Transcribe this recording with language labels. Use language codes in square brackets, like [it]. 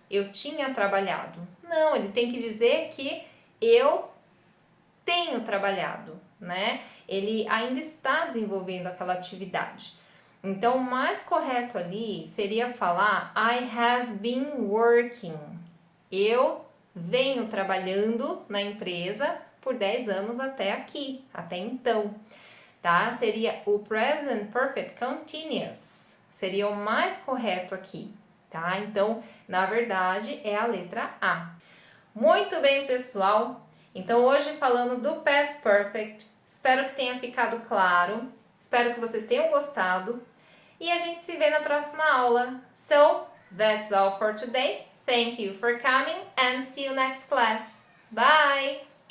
[pt] Eu tinha trabalhado. Não, ele tem que dizer que eu tenho trabalhado, né? Ele ainda está desenvolvendo aquela atividade. Então, o mais correto ali seria falar [en] I have been working. [pt] Eu venho trabalhando na empresa por 10 anos até aqui, até então, tá? Seria o present perfect continuous. Seria o mais correto aqui, tá? Então, na verdade, é a letra A. Muito bem, pessoal. Então, hoje falamos do past perfect. Espero que tenha ficado claro. Espero que vocês tenham gostado. E a gente se vê na próxima aula. [en] So, that's all for today. Thank you for coming and see you next class. Bye!